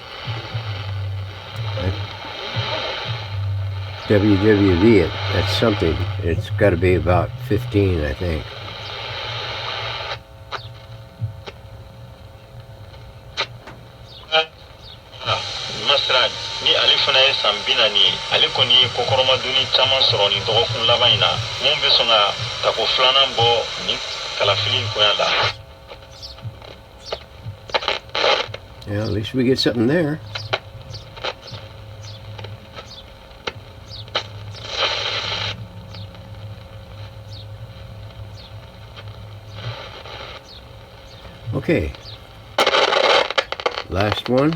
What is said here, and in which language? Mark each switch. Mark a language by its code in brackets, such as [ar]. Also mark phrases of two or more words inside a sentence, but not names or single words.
[en] WWV, that's something. It's got to be about 15, I think. [bm] Ni ali fana ye san 40 ye ale kɔni ye kokɔrɔmaduni caman sɔrɔ ni dɔgɔkun laban in na mun bɛ sɔn ka tako filanan bɔ ni kalafili in koyan la. [en] Yeah, at least we get something there. Okay, last one.